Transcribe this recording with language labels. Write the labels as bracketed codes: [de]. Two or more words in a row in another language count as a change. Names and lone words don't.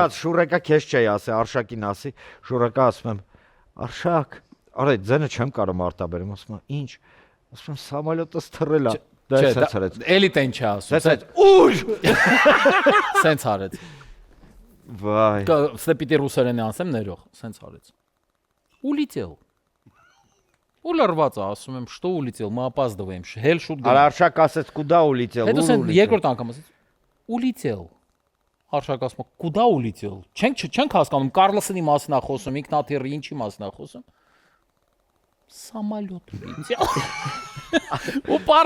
[hy] Շուրեկա քեզ չէի ասի, Արշակին ասի, Շուրեկա ասում եմ, Արշակ, արա ձենը չեմ կարող արտաբերեմ, ասում եմ, ինչ։ Ասում եմ, սամոլոտս թռել է։ Դա սենց արեց։ Էլի տեն չի ասում։ Սենց ուր։ Սենց արեց։ Վայ։ Ստե պիտի ռուսերեն ասեմ ներող, սենց արեց։ Улетел։ У լրված է, ասում եմ, [ru] что улетел, мы опаздываем, [hy] հել շուտ գնա։ Արա Արշակ ասեց, [ru] куда улетел։ [hy] Հետո սենց երկրորդ անգամ ասեց, улетел։ Արշակ ասում է, [ru] куда улетел։ [hy] Չենք հասկանում, Կարլսոնի մասին է խոսում, ինքնաթիռի ինչի մասին է խոսում։ [ru] Самолет улетел։ [hy] Ու պար։